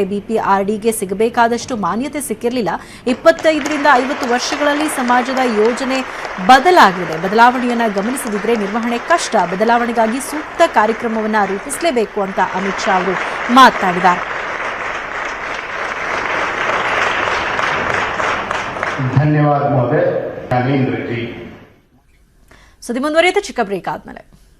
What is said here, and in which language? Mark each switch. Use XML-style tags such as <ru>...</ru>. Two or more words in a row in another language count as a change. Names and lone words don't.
<kn>ಬಿಪಿಆರ್ಡಿಗೆ ಸಿಗಬೇಕಾದಷ್ಟು ಮಾನ್ಯತೆ ಸಿಕ್ಕಿರಲಿಲ್ಲ. 25ರಿಂದ 50 ವರ್ಷಗಳಲ್ಲಿ ಸಮಾಜದ ಯೋಜನೆ ಬದಲಾಗಿದೆ. ಬದಲಾವಣೆಯನ್ನ ಗಮನಿಸದಿದ್ರೆ ನಿರ್ವಹಣೆ ಕಷ್ಟ. ಬದಲಾವಣೆಗಾಗಿ ಸೂಕ್ತ ಕಾರ್ಯಕ್ರಮವನ್ನ ರೂಪಿಸಲೇಬೇಕು ಅಂತ ಅಮಿತ್ ಶಾ ಅವರು ಮಾತನಾಡಿದ್ದಾರೆ.</kn> <hi>धन्यवाद महोदय. ज्ञानेंद्र जी.</hi> <kn>ಸುದ್ದಿ ಮುಂದುವರಿಯುತ್ತೆ ಚಿಕ್ಕ ಬ್ರೇಕ್ ಆದ್ಮೇಲೆ.</kn>